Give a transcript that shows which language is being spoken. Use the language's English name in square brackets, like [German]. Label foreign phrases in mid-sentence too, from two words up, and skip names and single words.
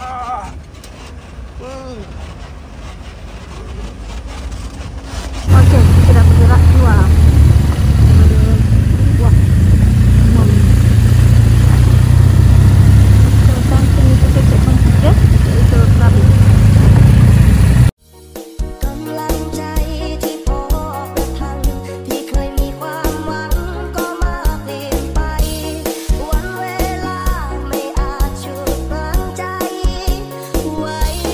[Malay] Okey, kita dah bergerak keluar. Wah. So, sekarang kita menuju ke checkpoint ketiga, iaitu Krabi. [Thai] กำลังใจที่พอประทังที่เคยมีความหวังก็มาเปลี่ยนไปวันเวลาไม่อาจฉุดรั้งใจไว้